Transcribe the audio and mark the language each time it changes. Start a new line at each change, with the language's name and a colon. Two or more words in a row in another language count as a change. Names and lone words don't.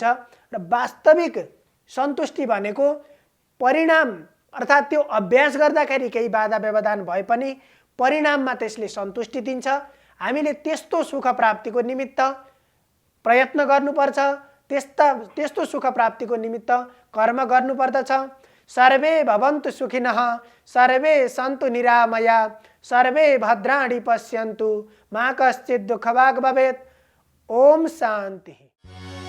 Nepali: र वास्तविक सन्तुष्टि भनेको परिणाम अर्थात् त्यो अभ्यास गर्दाखेरि केही बाधा व्यवधान भए पनि परिणाममा त्यसले सन्तुष्टि दिन्छ। हामीले त्यस्तो सुख प्राप्तिको निमित्त प्रयत्न गर्नुपर्छ, त्यस्तो सुख प्राप्तिको निमित्त कर्म गर्नुपर्दछ।
Sanskrit: सर्वे भवन्तु सुखिनः, सर्वे सन्तु निरामया, सर्वे भद्राणि पश्यन्तु, मा कश्चित् दुःखभाग् भवेत्। ओम शान्ति।